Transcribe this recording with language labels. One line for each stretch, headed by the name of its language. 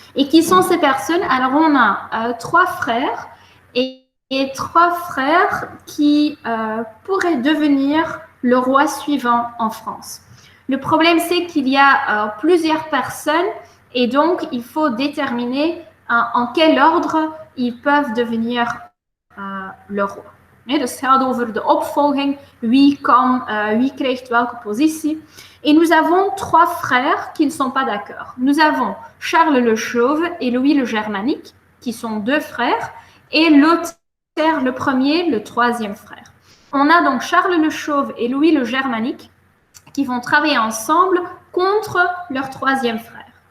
French: Et qui sont ces personnes? Alors, on a trois frères et trois frères qui pourraient devenir le roi suivant en France. Le problème, c'est qu'il y a plusieurs personnes et donc il faut déterminer en quel ordre ils peuvent devenir le roi.
Dutch: Nee, dus het gaat over de opvolging, wie krijgt welke positie.
French: Et nous avons trois frères qui ne sont pas d'accord. Nous avons Charles le Chauve et Louis le Germanique, qui sont deux frères, et Lothaire le premier, le troisième frère. On a donc Charles le Chauve et Louis le Germanique qui vont travailler ensemble contre leur troisième frère.